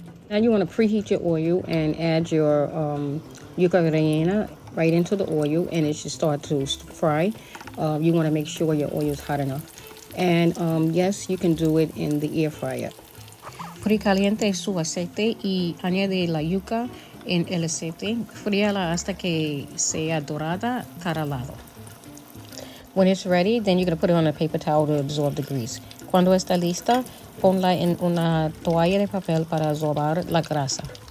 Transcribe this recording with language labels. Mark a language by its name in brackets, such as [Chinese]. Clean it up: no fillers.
[English] Now you want to preheat your oil and add your yucca rellena right into the oil, and it should start to fry. You want to make sure your oil is hot enough. And yes, you can do it in the air fryer. [Spanish] Precaliente su aceite y añade la yuca en el aceite. Fríala hasta que sea dorada cada lado. [English] When it's ready, then you're going to put it on a paper towel to absorb the grease. [Spanish] Cuando está lista, ponla en una toalla de papel para absorber la grasa.